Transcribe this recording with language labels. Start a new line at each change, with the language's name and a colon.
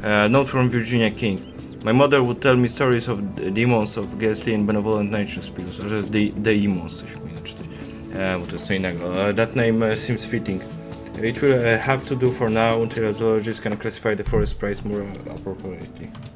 English: Note from Virginia King. My mother would tell me stories of demons of ghastly and benevolent nature spirits.
Polish: Że demons, coś powinno czytać. Bo to jest co innego.
English: That name seems fitting. It will have to do for now until a zoologist can classify the forest sprites more appropriately.